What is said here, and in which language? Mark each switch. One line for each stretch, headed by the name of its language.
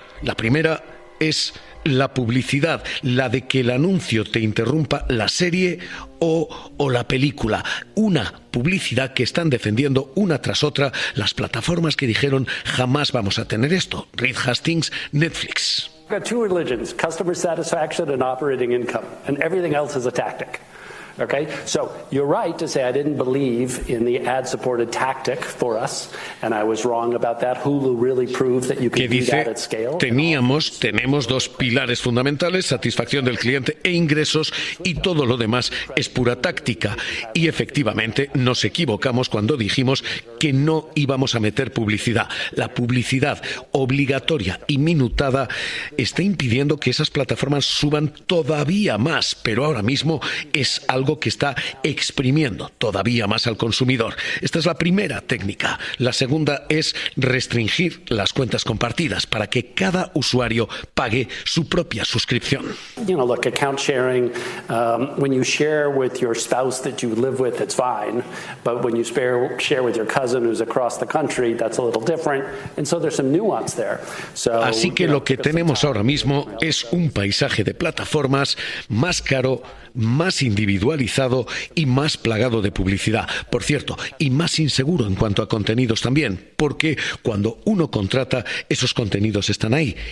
Spanish: La primera es la publicidad, la de que el anuncio te interrumpa la serie o la película. Una publicidad que están defendiendo una tras otra las plataformas que dijeron jamás vamos a tener esto. Reed Hastings, Netflix.
English: Got two religions, customer satisfaction and operating income, and everything else is a tactic. Okay, so you're right to say I didn't believe in the ad-supported tactic for us, and I was wrong about that. Hulu really proved that you can do that at scale.
Spanish: Tenemos dos pilares fundamentales: satisfacción del cliente e ingresos, y todo lo demás es pura táctica. Y efectivamente, nos equivocamos cuando dijimos que no íbamos a meter publicidad. La publicidad obligatoria y minutada está impidiendo que esas plataformas suban todavía más, pero ahora mismo es algo que está exprimiendo todavía más al consumidor. Esta es la primera técnica. La segunda es restringir las cuentas compartidas para que cada usuario pague su propia suscripción.
English: You know, look, account sharing, when you share with your spouse that you live with, it's fine. But when you share with your cousin who's across the country, that's a little different. And so there's some nuance there. So,
Spanish: así que lo que tenemos ahora mismo es un paisaje de plataformas más caro, más individualizado y más plagado de publicidad. Por cierto, y más inseguro en cuanto a contenidos también, porque cuando uno contrata, esos contenidos están ahí.